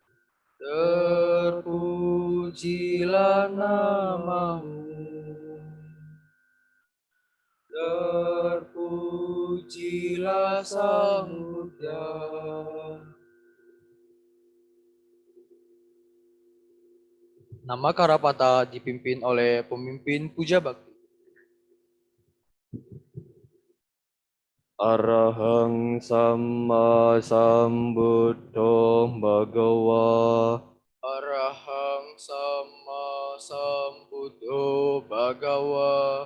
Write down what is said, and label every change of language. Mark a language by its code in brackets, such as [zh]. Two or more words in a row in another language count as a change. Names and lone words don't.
[id] Terpujilah namamu, terpujilah Sang Buddha. Nama Karapata dipimpin oleh pemimpin puja bakti. [pi] Arahang Samma Sambuddho Bhagava. Arahang Sama Sambuddho Bhagawa.